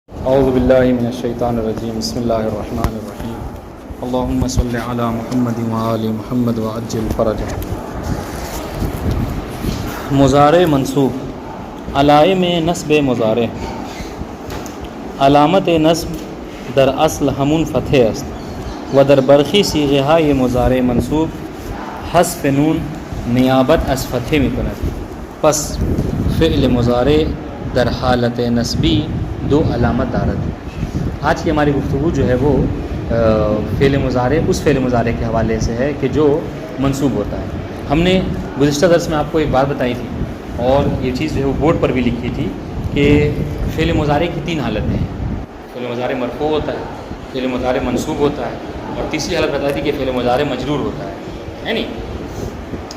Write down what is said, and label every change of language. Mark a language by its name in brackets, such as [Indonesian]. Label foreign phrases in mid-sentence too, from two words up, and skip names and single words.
[Arabic] اعوذ باللہ من الشیطان الرجیم بسم اللہ الرحمن الرحیم اللہم صل علی محمد وآل محمد وعجل فرجہ۔ [Persian] مضارع منصوب علائم نصب مضارع علامت نصب در اصل ہمون فتح است و در برخی صیغہ یہ مضارع منصوب حذف نون نیابت از فتح میکند۔ پس فعل مضارع در حالت نصبی دو علامت دارد۔ [Urdu] آج کی ہماری گفتگو جو ہے وہ فعل مضارع اس فعل مضارع کے حوالے سے ہے کہ جو منصوب ہوتا ہے۔ ہم نے گزشتہ درس میں آپ کو ایک بات بتائی تھی اور یہ چیز جو ہے وہ بورڈ پر بھی لکھی تھی کہ فعل مضارع کی تین حالتیں ہیں۔ فعل مضارع مرفوع ہوتا ہے، فعل مضارع منصوب ہوتا ہے، اور تیسری حالت بتائی تھی کہ فعل مضارع مجرور ہوتا ہے نہیں؟